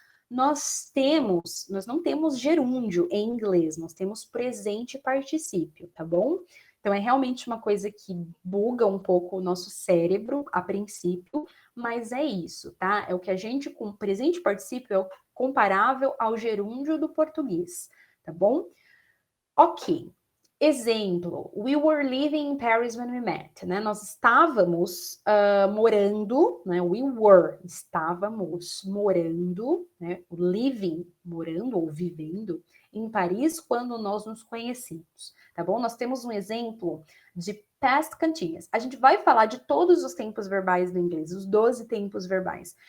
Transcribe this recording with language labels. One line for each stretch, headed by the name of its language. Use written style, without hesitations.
Portuguese: nós não temos gerúndio em inglês, nós temos presente particípio, tá bom? Então é realmente uma coisa que buga um pouco o nosso cérebro a princípio, mas é isso, tá? É o que a gente, com presente particípio, é o comparável ao gerúndio do português, tá bom? Ok.
English: Exemplo, we were living in Paris when we met, né?
Portuguese: Nós estávamos morando, né?
English: We were,
Portuguese: estávamos morando, né? Living, morando ou vivendo em Paris quando nós nos conhecemos, tá bom? Nós temos um exemplo de past continuous. A gente vai falar de todos os tempos verbais do inglês, os 12 tempos verbais.